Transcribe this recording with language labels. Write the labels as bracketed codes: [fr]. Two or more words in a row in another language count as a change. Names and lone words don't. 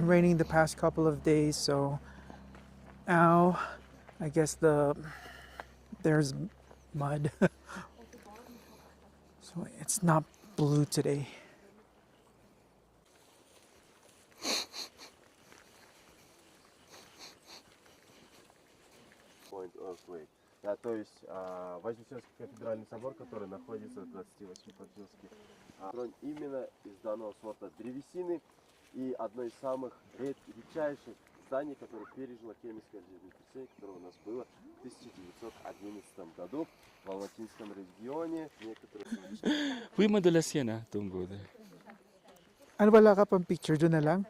[en] raining the past couple of days, so now I guess there's mud. So it's not blue today. Point earthquake. [ru] Да, то есть Вознесенский кафедральный собор, который находится в 28 Поджилске, именно из данного сорта древесины и одной из самых редчайших здание, которое пережило Кемеровское землетрясение, которое у нас было в 1911 году в Алматинском регионе. Некоторые... [tl] Uy, madalas yan ah, tungkol. Ano, wala ka pang picture? Doon na lang?